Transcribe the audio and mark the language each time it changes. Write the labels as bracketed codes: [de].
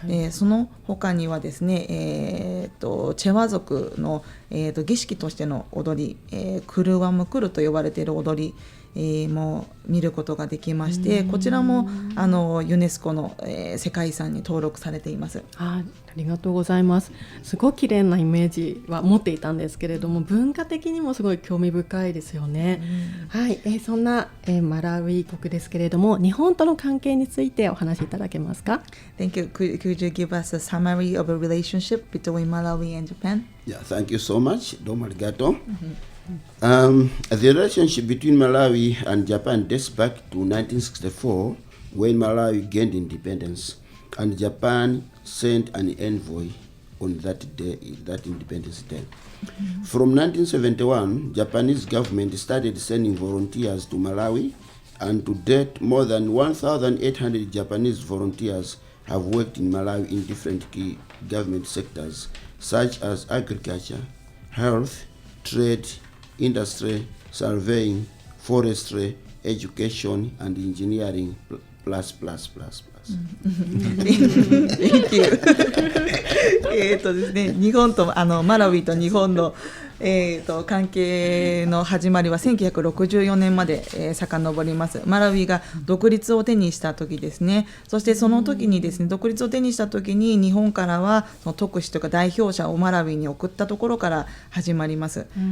[ja] その他にはですね、チェワ族の、儀式としての踊り、クルワムクルと呼ばれている踊り、も見ることができまして、こちらもユネスコの、世界遺産に登録されています。ありがとうございます。すごい綺麗なイメージは持っていたんですけれども、文化的にもすごい興味深いですよね。はい、そんな、マラウイ国ですけれども、日本との関係についてお話しいただけますか？ [en] Thank you. Could you give us a summary of a relationship between Malawi and Japan? Yeah, thank you so much. [ja] どうもありがとう。 [en] The relationship between Malawi and Japan dates back to 1964 when Malawi gained independence, and Japan sent an envoy on that day, that Independence Day. From 1971, Japanese government started sending volunteers to Malawi, and to date, more than 1,800 Japanese volunteers have worked in Malawi in different key government sectors, such as agriculture, health, trade, industry, surveying, forestry, education, and engineering, plus. Thank you. [ja] ですね、日本とマラウイと日本の、関係の始まりは1964年まで、遡ります。マラウイが独立を手にした時ですね。そしてその時にですね、独立を手にした時に日本からはその特使とか代表者をマラウイに送ったところから始まります。